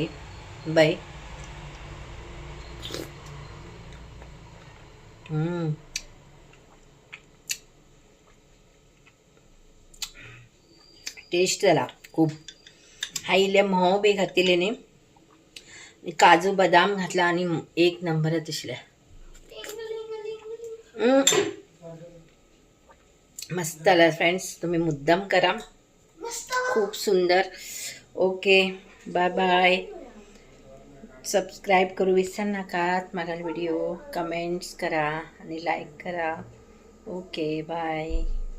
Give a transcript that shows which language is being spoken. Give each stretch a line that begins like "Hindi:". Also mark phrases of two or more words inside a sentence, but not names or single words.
Konkani: बाय. टेस्ट जाला खूब. हांवें इल्ले म्होंव बी घातिल्ले न्ही, काजू बदाम घातला आणि एक नंबरच आशिल्ले. मस्त जाला फ्रेंड्स.
Marathi: तुम्ही मुद्दाम करा, खूप सुंदर.
English: Okay, bye bye.
Marathi: सबस्क्राईब करू विसरू नका माझा व्हिडिओ, कमेंट्स करा आणि लाईक करा.
English: Okay bye.